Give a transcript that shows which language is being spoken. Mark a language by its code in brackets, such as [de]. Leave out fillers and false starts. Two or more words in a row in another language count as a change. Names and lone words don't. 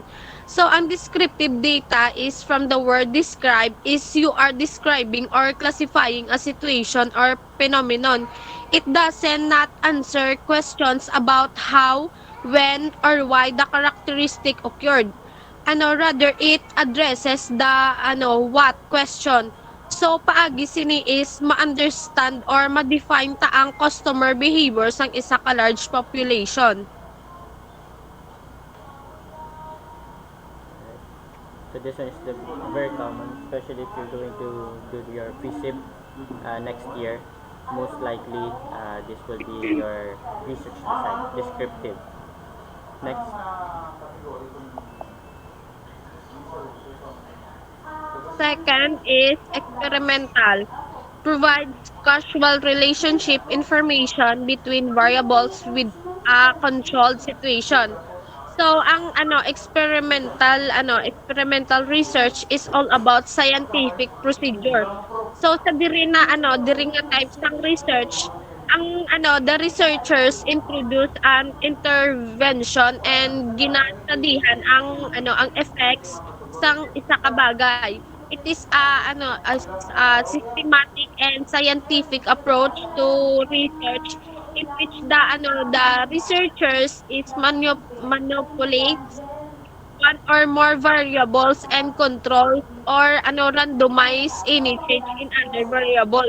[en] So ang descriptive data is from the word describe is you are describing or classifying a situation or phenomenon. It doesn't not answer questions about how, when, or why the characteristic occurred. Rather it addresses the what question. [hil] So paagi sini is ma-understand or ma-define ta ang [en] customer behavior [hil] sang isa ka [en] large population. So this one is very common, especially if you're going to do your PSIB next year. Most likely, this will be your research design, descriptive. Next. Second is experimental. Provides causal relationship information between variables with a controlled situation. So ang experimental research is all about scientific procedure. [hil] So sa diri nga types ng research, ang [en] the researchers introduce an intervention and [hil] ginastadihan ang effects sang isa ka bagay. [en] It is a systematic and scientific approach to research in which the researchers is manipulates one or more variables and controls or randomize any change in other variables.